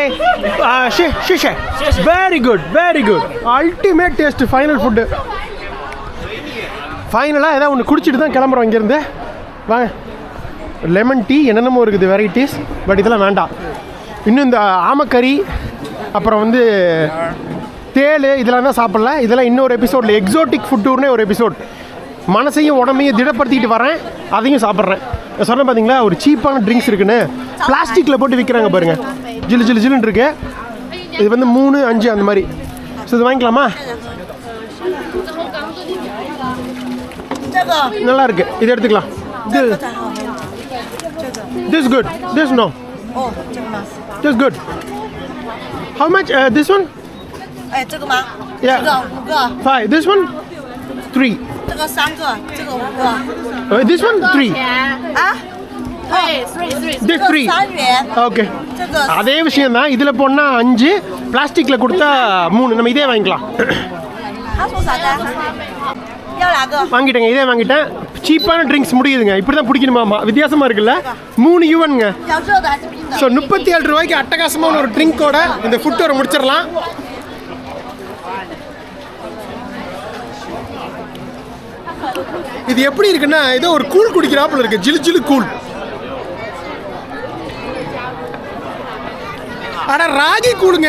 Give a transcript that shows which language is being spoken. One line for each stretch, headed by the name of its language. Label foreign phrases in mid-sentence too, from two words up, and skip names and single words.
English: Shisha. Very good. Ultimate taste. Final food.
Tamil: ஃபைனலாக ஏதாவது ஒன்று குடிச்சிட்டு தான் கிளம்புறோம் இங்கேருந்து. வாங்க,
English: lemon tea
Tamil: என்னென்னமோ இருக்குது வெரைட்டிஸ். பட் இதெல்லாம் வேண்டாம். இன்னும் இந்த ஆமக்கறி, அப்புறம் வந்து தேள், இதெல்லாம் தான் சாப்பிடல. இதெல்லாம் இன்னொரு எபிசோடில்,
English: exotic food tour
Tamil: ஒரு எபிசோட். மனசையும் உடம்பையும் திடப்படுத்திக்கிட்டு வரேன், அதையும் சாப்பிட்றேன். சொன்ன பார்த்தீங்களா ஒரு சீப்பான ட்ரிங்க்ஸ் இருக்குன்னு, பிளாஸ்டிக்கில் போட்டு விற்கிறாங்க பாருங்கள். ஜில்லுன்னு இருக்கு. இது வந்து 3, 5 அந்த மாதிரி. ஸோ இது வாங்கிக்கலாமா? நல்லா இருக்கு, இது எடுத்துக்கலாம்.
English: this good, this no, this good. how much this one?
Chinese: 这个吗？
English: Yeah.
Chinese: 这个5个。 5.
English: This one 3.
Chinese: 这个3个，这个5个。
English: This one 3.
Chinese: 啊？
English: This 3.
Chinese: 3 元。
Tamil: ஓகே.
Chinese: 这个。
Tamil: அதே விஷயம் தான். இதில் போனால் 5, பிளாஸ்டிக்கில் கொடுத்தா 3. நம்ம இதே வாங்கிக்கலாம்.
Chinese: 他说啥的？要哪个？
Tamil: வாங்கிட்டேங்க, இதே வாங்கிட்டேன். சீப்பான ட்ரிங்க்ஸ் முடியுதுங்க. இப்படி தான் பிடிக்கணுமாமா. வித்தியாசமாக இருக்குல்ல. 3 யுவனுங்க.
Chinese: 要热的还是冰的？
Tamil: ஸோ 37 ரூபாய்க்கு அட்டகாசமான ஒரு ட்ரிங்கோட இந்த
English: food tour
Tamil: முடிச்சிடலாம். இது எப்படி இருக்குன்னா ஏதோ ஒரு கூழ் குடிக்கிறாப்புல இருக்கு. ஜிலு கூழ். ஆனால் ராகி கூழுங்க.